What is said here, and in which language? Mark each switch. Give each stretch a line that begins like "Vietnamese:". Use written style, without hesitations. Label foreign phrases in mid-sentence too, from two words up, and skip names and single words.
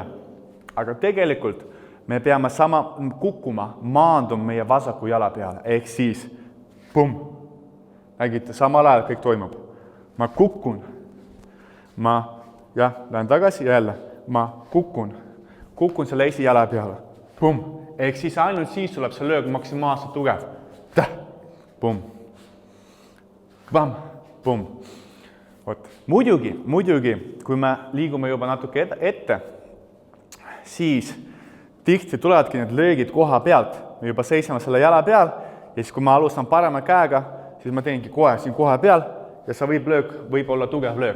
Estonian: Aga tegelikult me peame sama kukkuma, maanduma meie vasaku jala peale, ehk siis pum. Nägite, samal ajal kõik toimub. Ma kukun, lähen tagasi ja jälle, ma kukun selle esijala peale, pum. Ehk siis ainult siis tuleb see löög maksimaalselt tugev. Pum. Pam, pum. Muidugi, kui me liigume juba natuke ette, siis tihti tulevadki need löögid koha pealt. Me juba seisame selle jala peal ja siis kui ma alustan parema käega, siis ma teengi kohe siin koha peal ja see võib olla tugev löök.